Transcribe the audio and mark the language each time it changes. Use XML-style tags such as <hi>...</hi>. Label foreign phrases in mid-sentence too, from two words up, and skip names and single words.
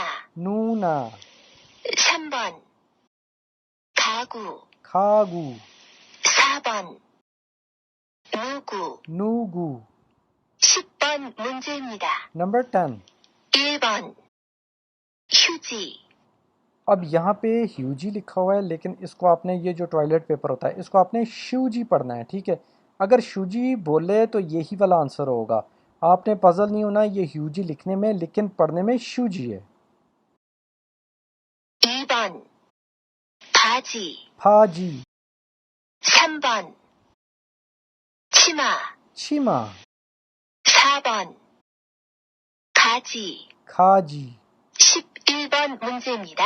<ko>누나, 3번 가구, 가구, 4번 누구, 누구. 10번 문제입니다.</ko> <hi>नंबर 10.</hi> <ko>1번 휴지,</ko> <hi>अब यहाँ पे ह्यूजी लिखा हुआ है, लेकिन इसको आपने, ये जो</hi> <en>toilet paper</en> <hi>होता है, इसको आपने शूजी पढ़ना है, ठीक है। अगर शूजी बोले तो यही वाला आंसर होगा। आपने पजल नहीं होना ये ह्यूजी लिखने में, लेकिन पढ़ने में शूजी है।</hi> <ko>2번 바지, फाजी, 3번 치마, 치마, 4번 가지, खाजी। 11번 문제입니다.</ko>